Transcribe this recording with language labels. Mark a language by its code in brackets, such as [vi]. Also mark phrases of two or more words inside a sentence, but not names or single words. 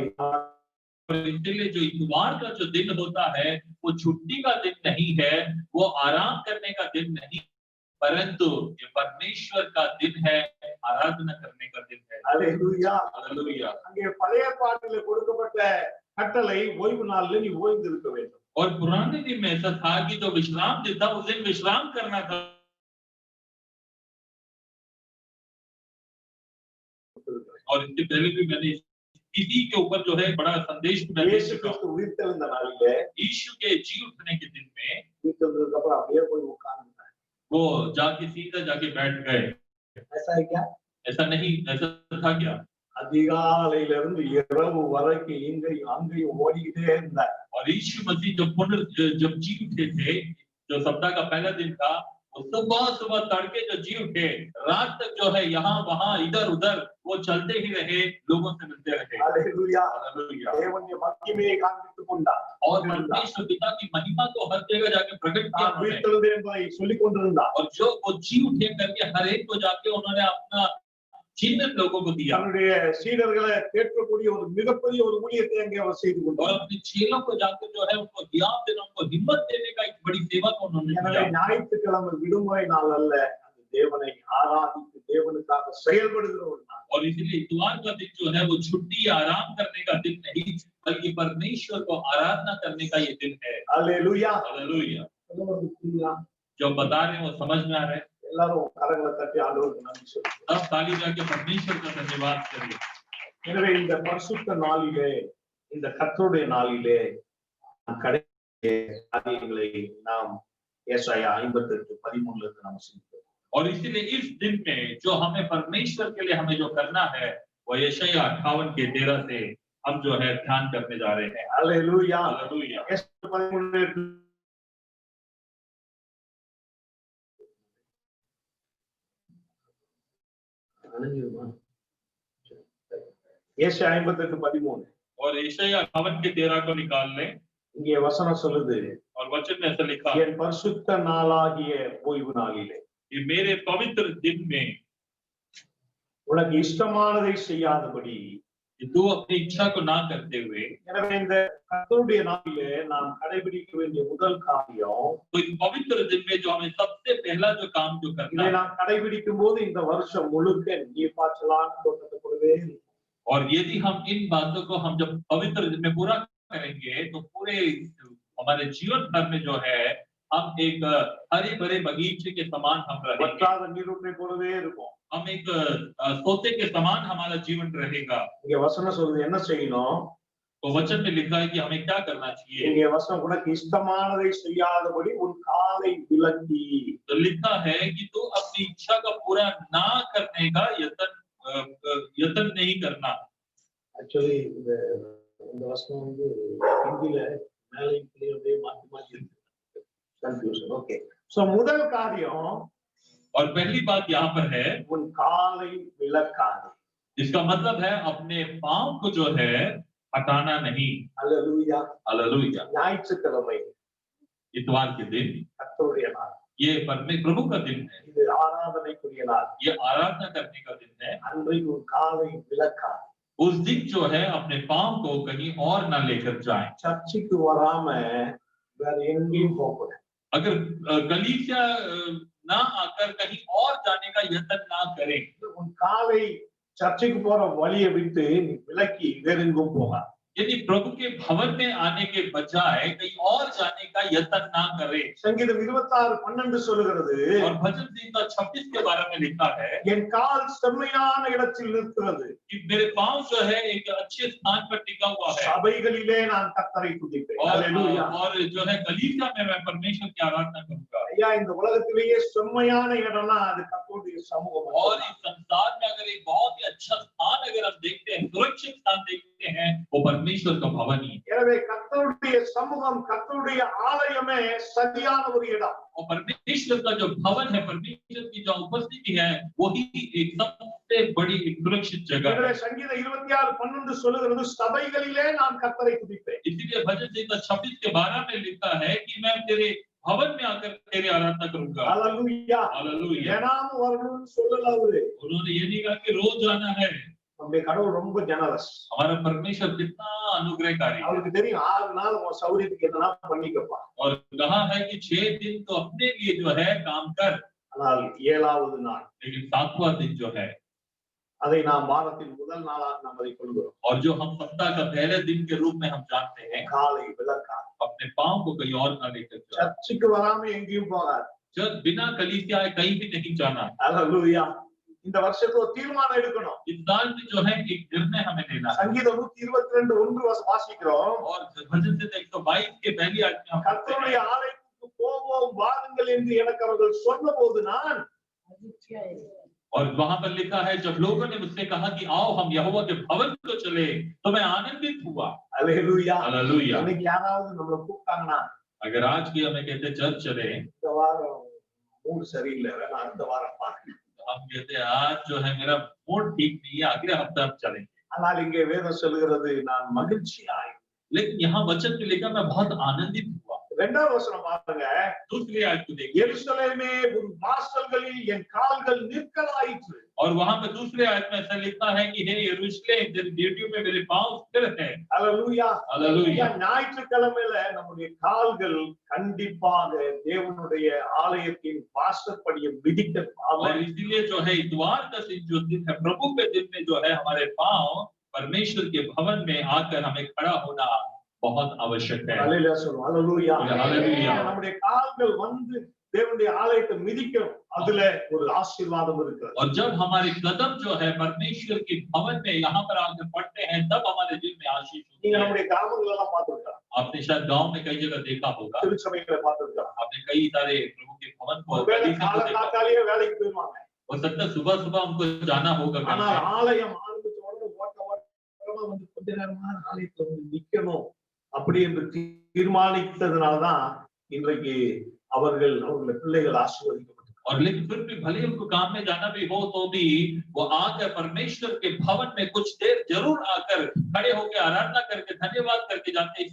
[hi] और इसलिए जो इतवार का जो दिन होता है वो छुट्टी का दिन नहीं है, वो आराम करने का दिन नहीं, परंतु ये परमेश्वर का दिन है, आराधना करने का दिन है। [ta] ஹalleluya. [hi] हालेलुया। [ta] அங்கே பழைய பாட்டிலே கொடுக்கப்பட்ட கட்டளை ஓய்வு நாளில் நீ ஓய்ந்து இருக்க வேண்டும். [hi] और पुराने दिन में ऐसा था कि जो विश्राम दिन था उस दिन विश्राम करना था। और इससे पहले भी मैंने इसी के ऊपर जो है बड़ा संदेश मैंने [ta] இயேசு [hi] सीखा। [ta] கிறிஸ்து உயிர்த்தெழுந்த நாளிலே [hi] यीशु के जी उठने के दिन में [ta] உயிர்த்தெழுந்ததுக்கு அப்புறம் அப்படியே போய் உட்கார்ந்துட்டார். [hi] वो जाके सीधा जाके बैठ गए। ऐसा है क्या? ऐसा नहीं, ऐसा था क्या? [ta] அதிகாலையில இருந்து இரவு வரைக்கும் இங்கேயும் அங்கேயும் ஓடிக்கிட்டே இருந்தார். [hi] और यीशु मसीह जब जी उठे थे, जो सप्ताह का पहला दिन था, वो सुबह तड़के जो जी उठे, रात तक जो है यहाँ वहाँ इधर उधर वो चलते ही रहे, लोगों से मिलते रहे। [ta] ஹalleluya. [hi] हालेलुया। [ta] தேவனுடைய மகிமையை காண்பித்துக் கொண்டார். [hi] और परमेश्वर पिता की महिमा को हर जगह जाके प्रकट किया [ta] நான் [hi] उन्होंने। [ta] உயிர்த்தெழுந்தேன் என்பதை சொல்லிக் கொண்டிருந்தார். [hi] और जो वो जी उठे करके हर एक को जाके उन्होंने अपना चिन्ह लोगों को दिया। [ta] தன்னுடைய சீடர்களை கேட்கக்கூடிய ஒரு மிகப்பெரிய ஒரு ஊழியத்தை அங்கே அவர் செய்து [hi] और [ta] கொண்டார். [hi] अपने चेलों को जाकर जो है उनको ज्ञान देना, उनको हिम्मत देने का एक बड़ी सेवा को उन्होंने [ta] எனவே [hi] किया। [ta] ஞாயிற்றுக்கிழமை விடுமுறை நாள் அல்ல, அது தேவனை ஆராதித்து தேவனுக்காக செயல்படுகிற ஒரு நாள். [hi] और इसलिए इतवार का दिन जो है वो छुट्टी आराम करने का दिन नहीं, बल्कि परमेश्वर को आराधना करने का ये दिन है। [ta] ஹalleluya. [hi] हालेलुया। [ta] சொல்லுவது புரியுதா? [hi] जो हम बता रहे हैं वो समझ में आ रहा है। [ta] எல்லாரும் கரங்களை தட்டி ஆண்டவருக்கு நன்றி சொல்லுங்க. [hi] तब ताली जाके परमेश्वर का धन्यवाद करिए। [ta] எனவே இந்த பரிசுத்த நாளிலே, இந்த கர்த்தருடைய நாளிலே கடைசி காரியங்களை நாம் ஏசாயா 58:13 இருந்து நாம் சிந்திப்போம். [hi] और इसीलिए इस दिन में जो हमें परमेश्वर के लिए हमें जो करना है वो यशायाह 58:13 से हम जो है ध्यान करने जा रहे हैं। [ta] ஹalleluya. [hi] हालेलुया। [ta] ஏசாயா 13 ஏசாயா 58:13 [hi] और यशायाह 58:13 को निकाल लें। [ta] இங்கே வசனம் சொல்லுது, [hi] और वचन में ऐसा लिखा, [ta] என் பரிசுத்த நாளாகிய ஓய்வு நாளிலே [hi] कि मेरे पवित्र दिन में [ta] உனக்கு இஷ்டமானதை செய்யாதபடி, [hi] कि तू अपनी इच्छा को ना करते हुए, [ta] எனவே இந்த கர்த்தருடைய நாளிலே நாம் கடைபிடிக்க வேண்டிய முதல் காரியம், [hi] तो इस पवित्र दिन में जो हमें सबसे पहला जो काम जो करना [ta] இதை [hi] है, [ta] நாம் கடைபிடிக்கும் போது இந்த வருஷம் முழுக்க நீர் பாய்ச்சலான தோட்டத்துக்குள்ளவே [hi] और यदि हम इन बातों को हम जब पवित्र दिन में पूरा करेंगे तो पूरे हमारे जीवन भर में जो है हम एक हरे भरे बगीचे के समान हम रहेंगे। [ta] வற்றாத நீரூற்றை போலவே இருக்கும். [hi] हम एक सोते के समान हमारा जीवन रहेगा। [ta] இங்க வசனம் சொல்லுது என்ன செய்யணும்? [hi] तो वचन में लिखा है कि हमें क्या करना चाहिए। [ta] இங்க வசனம் உனக்கு இஷ்டமானதை செய்யாதபடி உன் காலை விலக்கி, [hi] तो लिखा है कि तू अपनी इच्छा का पूरा ना करने का यत्न नहीं करना। [ta] ஆக்சுவலி இந்த இந்த வசனம் வந்து ஹிந்தில மேலையும் கீழையும் அப்படியே மாத்தி மாத்தி இருக்கு. [en] confusion. okay. so [ta] முதல் காரியம் [hi] और पहली बात यहाँ पर है, [ta] உன் காலை விலக்காதே. [hi] इसका मतलब है अपने पांव को जो है हटाना नहीं। [ta] அல்லேலூயா. [hi] हालेलुया। [ta] ஞாயிற்றுக்கிழமை [hi] इतवार के दिन [ta] கர்த்தருடைய நாள். [hi] ये प्रभु का दिन है, [ta] இது ஆராதனைக்குரிய நாள். [hi] ये आराधना करने का दिन है। [ta] அன்றைக்கு உன் காலை விலக்காதே. [hi] उस दिन जो है अपने पांव को कहीं और ना लेकर जाएं। [ta] சர்ச்சுக்கு வராம வேற எங்கேயும் போகக்கூடாது. [hi] अगर कलीसिया ना आकर कहीं और जाने का यत्न ना करें। [ta] உன் காலை சர்ச்சுக்கு போற வழியை விட்டு நீ விலக்கி வேற எங்கும் போகாத. [hi] यदि प्रभु के भवन में आने के बजाय कहीं और जाने का यत्न ना करें। [ta] சங்கீதம் 26:12 சொல்லுகிறது, [hi] और भजन संहिता 26 के बारे में लिखा है [ta] என் கால் செம்மையான இடத்தில் நிற்கிறது, [hi] कि मेरे पांव जो है एक अच्छे स्थान पर टिका हुआ है। [ta] சபைகளிலே நான் கர்த்தரை துதிப்பேன். அல்லேலூயா. [hi] और जो है कलीसिया में मैं परमेश्वर की आराधना करूंगा। [ta] ஐயா, இந்த உலகத்திலேயே செம்மையான இடம்னா அது கர்த்தருடைய சமூகம். [hi] और इस संसार में अगर एक बहुत ही अच्छा स्थान अगर हम देखते हैं, सुरक्षित स्थान देखते हैं, वो परमेश्वर का भवन ही है। [ta] எனவே கர்த்தருடைய சமூகம், கர்த்தருடைய ஆலயமே சரியான ஒரு இடம். [hi] और परमेश्वर का जो भवन है, परमेश्वर की जो उपस्थिति है, वही एक सबसे बड़ी एक सुरक्षित जगह है। [ta] எனவே சங்கீதம் 26:12 சொல்லுகிறது, சபைகளிலே நான் கர்த்தரை துதிப்பேன். [hi] इसीलिए भजन संहिता 26 के 12 में लिखा है कि मैं तेरे भवन में आकर तेरी आराधना करूंगा। [ta] அல்லேலூயா. [hi] हालेलुया। [ta] தினமும் வரணும்னு சொல்லல அவரு. [hi] उन्होंने ये नहीं कहा कि रोज आना है। [ta] நம்முடைய கடவுள் ரொம்ப ஜெனரஸ். [hi] हमारा परमेश्वर कितना अनुग्रहकारी है। [ta] அவருக்கு தெரியும் 6 நாள் உன் சௌரியத்துக்கு எதனா பண்ணிக்கப்பா. [hi] और कहा है कि 6 दिन तो अपने लिए जो है काम कर, [ta] ஆனால் 7வது நாள் [hi] लेकिन 7वां दिन जो है, [ta] அதை நாம் வாரத்தின் முதல் நாளாக நாம் அதை கொள்கிறோம். [hi] और जो हम सप्ताह का पहले दिन के रूप में हम जानते हैं, [ta] காலை விலக்காது. [hi] अपने पांव को कहीं और ना लेकर जाओ। [ta] சர்ச்சுக்கு வராம எங்கேயும் போகாது. [hi] जब बिना कलीसिया आए कहीं भी नहीं जाना। [ta] அல்லேலூயா. இந்த வருஷத்துல ஒரு தீர்மானம் எடுக்கணும். [hi] इस साल में जो है एक निर्णय हमें लेना है। [ta] சங்கீதம் 122:1 வாசிக்கிறோம். [hi] और भजन संहिता 122 के पहली आयत में हम पढ़ते [ta] கர்த்தருடைய [hi] हैं, [ta] ஆலயத்துக்கு போவோம் வாருங்கள் என்று எனக்கு அவர்கள் சொன்னபோது நான் [hi] और वहां पर लिखा है, जब लोगों ने मुझसे कहा कि आओ हम यहोवा के भवन को चले, तो मैं आनंदित हुआ। [ta] அல்லேலூயா. [hi] हालेलुया। [ta] இன்னைக்கு யாராவது நம்மள கூப்பிட்டாங்கன்னா, [hi] अगर आज की हमें कहते चर्च चले, [ta] இந்த வாரம் மூடு சரியில்லை, வேணா அடுத்த வாரம் பார்க்கலாம். [hi] तो हम कहते आज जो है मेरा मूड ठीक नहीं है, अगले हफ्ते हम चलेंगे। [ta] ஆனால் இங்கே வேதம் சொல்லுகிறது, நான் மகிழ்ச்சியாய். [hi] लेकिन यहाँ वचन में लिखा मैं बहुत आनंदित हुआ। [ta] 2வது வசனம் பாருங்க. [hi] दूसरी आयत को देखिए, [ta] எருசலேமே உன் வாசல்களில் என் கால்கள் நிற்கலாயிற்று. [hi] और वहां पे दूसरे आयत में ऐसा लिखा है कि हे यरूशलेम तेरी बेटियों में मेरे पांव स्थिर हैं। [ta] அல்லேலூயா. [hi] हालेलुया। [ta] ஞாயிற்றுக்கிழமையில நம்முடைய கால்கள் கண்டிப்பாக தேவனுடைய ஆலயத்தின் வாசற்படியை மிதிக்கணும். [hi] और इसीलिए जो है इतवार का दिन जो दिन है, प्रभु के दिन में जो है हमारे पांव परमेश्वर के भवन में आकर हमें खड़ा होना बहुत आवश्यक है। [ta] அல்லேலூயா சொல்லுவோம். அல்லேலூயா. அல்லேலூயா. நம்முடைய கால்கள் வந்து தேவனுடைய ஆலயத்தை மிதிக்கணும். அதுல ஒரு ஆசீர்வாதம் இருக்கிறது. [hi] और जब हमारे कदम जो है परमेश्वर के भवन में यहाँ पर आकर पड़ते हैं, तब हमारे दिल में आशीष होती [ta] நீங்க [hi] है। [ta] நம்முடைய கிராமங்கள் எல்லாம் பார்த்திருக்கலாம், [hi] आपने शायद गांव में कई जगह देखा होगा, [ta] திருச்சபைகளை பார்த்திருக்கலாம். [hi] आपने कई सारे प्रभु के भवन को [ta] ஒருவேளை [hi] कलीसिया को देखा। [ta] காலகாத்தாலேயே வேலைக்கு போயிருவாங்க. [hi] हो सकता है सुबह सुबह हमको जाना होगा कहीं [ta] ஆனால் [hi] पे। [ta] ஆலயம் ஆரம்பிச்ச உடனே ஓட்டமா வந்து கொஞ்ச நேரமா ஆலயத்துல வந்து நிக்கணும் அப்படி என்று தீர்மானித்ததுனாலதான் இன்றைக்கு அவர்களுடைய பிள்ளைகள் ஆசீர்வதிக்கப்பட்டிருக்கிறார்கள். [hi] और लेकिन फिर भी भले उनको काम में जाना भी हो, तो भी वो आकर परमेश्वर के भवन में कुछ देर जरूर आकर खड़े होकर आराधना करके धन्यवाद करके जाते हैं।